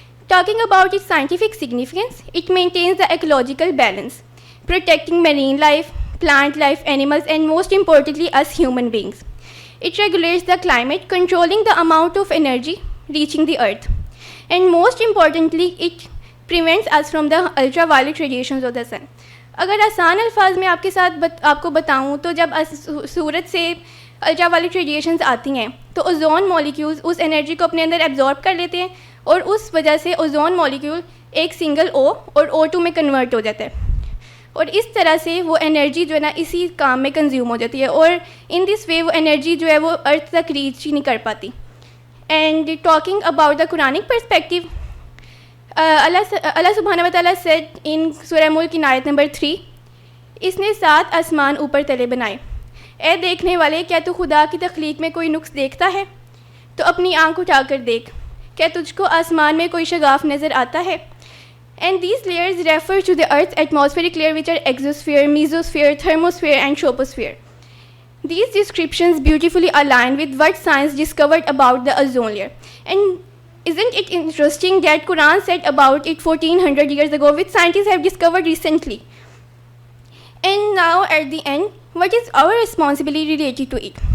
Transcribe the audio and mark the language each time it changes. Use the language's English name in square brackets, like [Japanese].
[English] Talking about its scientific significance, it maintains the ecological balance, protecting marine life, plant life, animals, and most importantly us human beings. It regulates the climate, controlling the amount of energy reaching the earth. And most importantly, it prevents us from the ultraviolet radiations of the sun. [Urdu] اگر آسان الفاظ میں آپ کو بتاؤں تو جب سورج سے الٹرا وائلٹ ریڈیشنز آتی ہیں تو اوزون مالیکیولز اس انرجی کو اپنے اندر ایبزارب کر لیتے ہیں اور اس وجہ سے اوزون مالیکیول ایک سنگل او اور O2 میں کنورٹ ہو جاتا ہے اور اس طرح سے وہ انرجی جو ہے نا اسی کام میں کنزیوم ہو جاتی ہے اور [English] in this way [Urdu] وہ انرجی جو ہے وہ ارتھ تک ریچ ہی نہیں کر پاتی. [English] and talking about the Quranic perspective, [Urdu] اللہ سبحانہ و تعالیٰ [English] said in [Urdu] سورہ ملک کی آیت نمبر 3, اس نے 7 آسمان اوپر تلے بنائے. اے دیکھنے والے, کیا تو خدا کی تخلیق میں کوئی نقص دیکھتا ہے؟ تو اپنی آنکھ اٹھا کر دیکھ, کیا تجھ کو آسمان میں کوئی شگاف نظر آتا ہے؟ [English] And these layers refer to the Earth's atmospheric layer, which are exosphere, mesosphere, thermosphere, and troposphere. These descriptions beautifully align with what science discovered about the ozone layer. And isn't it interesting that Quran said about it 1400 years ago, which scientists have discovered recently? And now at the end, what is our responsibility related to it?